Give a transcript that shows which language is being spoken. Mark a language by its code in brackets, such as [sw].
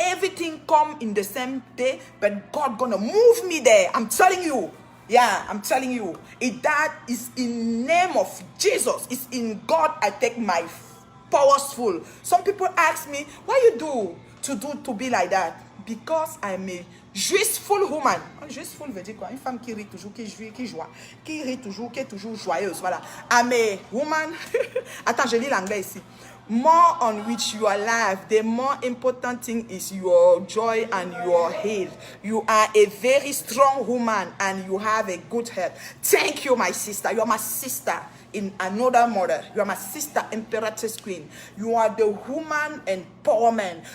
[en] Everything come in the same day, but God gonna move me there. I'm telling you. Yeah, I'm telling you. That is in name of Jesus. It's in God I take my powerful. Some people ask me, why you do to be like that? Because I'm a joyful woman. [fr] Joyful veut dire quoi? Une femme qui rit toujours, qui rit toujours, qui est toujours joyeuse. Voilà. [en] I'm a woman. [fr] Attends, je lis l'anglais ici. [en] More on which you are alive, the more important thing is your joy and your health. You are a very strong woman and you have a good health. Thank you, my sister. You are my sister in another mother. You are my sister, Imperatrice Queen. You are the woman empowerment.